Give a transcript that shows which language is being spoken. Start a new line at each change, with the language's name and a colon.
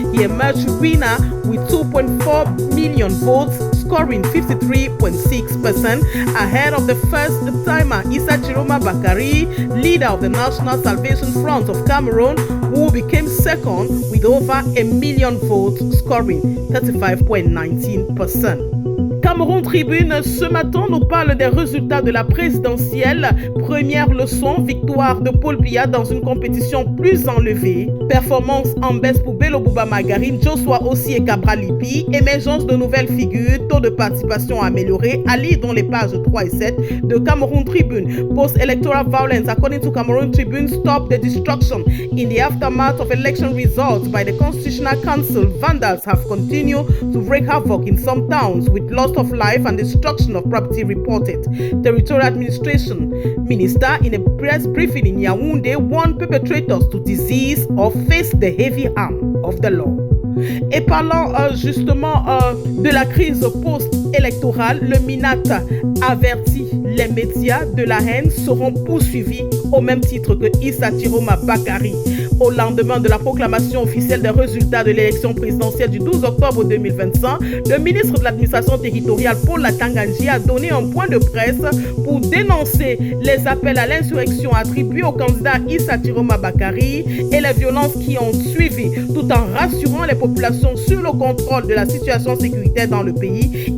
English: He emerged winner with 2.4 million votes, scoring 53.6%, ahead of the first-timer Issa Tiroma Bakari, leader of the National Salvation Front of Cameroon, who became second with over 1 million votes, scoring 35.19%.
French: Cameroun Tribune, ce matin, nous parle des résultats de la présidentielle. Première leçon, victoire de Paul Biya dans une compétition plus enlevée. Performance en baisse pour Bello Bouba Magarim, Joshua aussi et Cabral Lipi. Émergence de nouvelles figures, taux de participation amélioré. À lire dans les pages 3 et 7 de Cameroun Tribune.
English: Post-electoral violence, according to Cameroun Tribune, stop the destruction. In the aftermath of election results by the Constitutional Council, vandals have continued to wreak havoc in some towns with loss of life and destruction of property reported. Territorial Administration Minister, in a press briefing in Yaoundé, warned perpetrators to desist or face the heavy arm of the law.
French: Et parlant justement de la crise post-électorale, le MINAT avertit les médias de la haine seront poursuivis au même titre que Issa Tiroma Bakari. Au lendemain de la proclamation officielle des résultats de l'élection présidentielle du 12 octobre 2025, le ministre de l'administration territoriale Paul Latanganji a donné un point de presse pour dénoncer les appels à l'insurrection attribués au candidat Issa Tiroma Bakari et les violences qui ont suivi, tout en rassurant les populations sur le contrôle de la situation sécuritaire dans le pays.